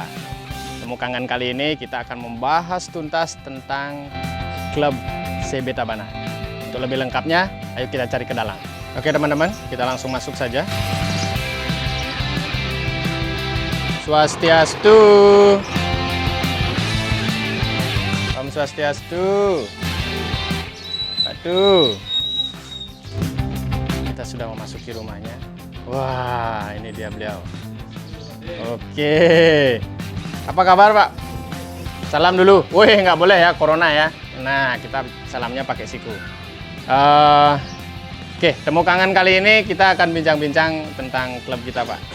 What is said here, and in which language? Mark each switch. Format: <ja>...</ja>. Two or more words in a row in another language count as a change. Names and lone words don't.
<id>Temu kangen kali ini kita akan membahas tuntas tentang klub CB Tabanan. Untuk lebih lengkapnya, ayo kita cari ke dalam. Oke teman-teman, kita langsung masuk saja.</id> <ban>Swastiastu. Om Swastiastu.</ban> <id>Batu. Kita sudah memasuki rumahnya. Wah, ini dia beliau. Oke. Apa kabar, Pak? Salam dulu. Wih, nggak boleh ya, corona ya. Nah, kita salamnya pakai siku. Oke, temu kangen kali ini kita akan bincang-bincang tentang klub kita, Pak.</id>